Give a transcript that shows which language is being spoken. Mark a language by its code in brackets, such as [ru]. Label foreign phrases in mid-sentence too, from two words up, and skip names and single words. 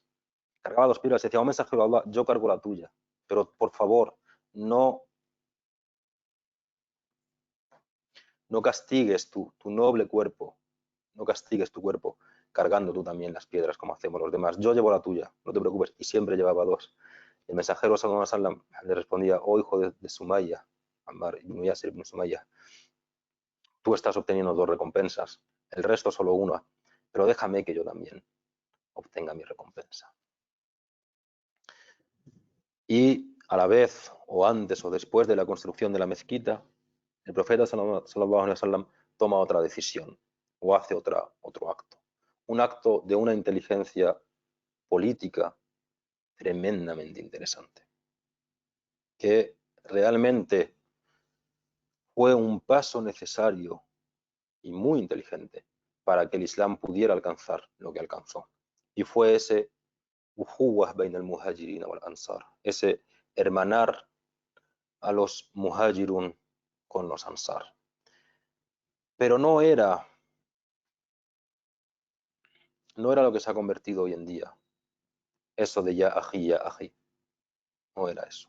[es] Cargaba dos piedras y decía: oh mensajero de Allah, yo cargo la tuya, pero por favor, no castigues tu noble cuerpo, no castigues tu cuerpo cargando tú también las piedras como hacemos los demás. Yo llevo la tuya, no te preocupes. Y siempre llevaba dos. El mensajero [ar] صلى الله عليه وسلم [es] le respondía: oh hijo de Sumaya, Ammar ibn Yasir ibn Sumaya, tú estás obteniendo dos recompensas, el resto solo una, pero déjame que yo también obtenga mi recompensa. Y a la vez, o antes o después de la construcción de la mezquita, el profeta [ar] صلى الله عليه وسلم [es] toma otra decisión o hace otro acto. Un acto de una inteligencia política tremendamente interesante, que realmente fue un paso necesario y muy inteligente para que el Islam pudiera alcanzar lo que alcanzó. Y fue ese [ar] أخوة بين المهاجرين والأنصار, [es] ese hermanar a los muhajirun con los ansar. Pero no era lo que se ha convertido hoy en día, eso de [ar] يا أخي, [es] no era eso.